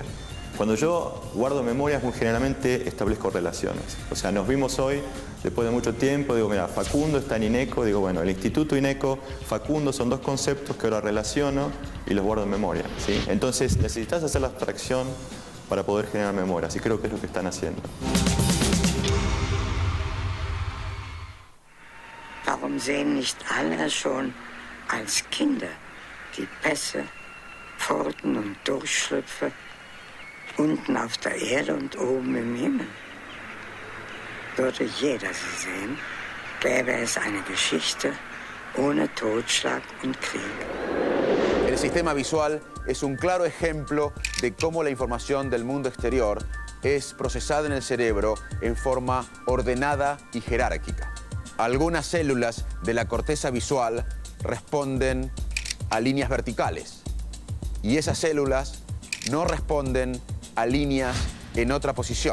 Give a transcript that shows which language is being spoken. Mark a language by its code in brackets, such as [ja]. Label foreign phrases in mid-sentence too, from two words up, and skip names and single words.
[es] Cuando yo guardo memorias, muy generalmente establezco relaciones. O sea, nos vimos hoy, después de mucho tiempo, digo, mira, Facundo está en INECO, digo, bueno, el Instituto INECO, Facundo son dos conceptos que ahora relaciono y los guardo en memoria, ¿sí? Entonces, necesitas hacer la abstracción para poder generar memorias y creo que es lo que están haciendo. [de] Warum sehen nicht alle schon als Kinder die Pässe, Pforten und Durchschlüpfe unten auf der Erde und oben im Himmel? Würde jeder sie sehen, gäbe es eine Geschichte ohne Totschlag und Krieg. [es] El sistema visual es un claro ejemplo de cómo la información del mundo exterior es procesada en el cerebro en forma ordenada y jerárquica. Algunas células de la corteza visual responden a líneas verticales y esas células no responden a líneas en otra posición.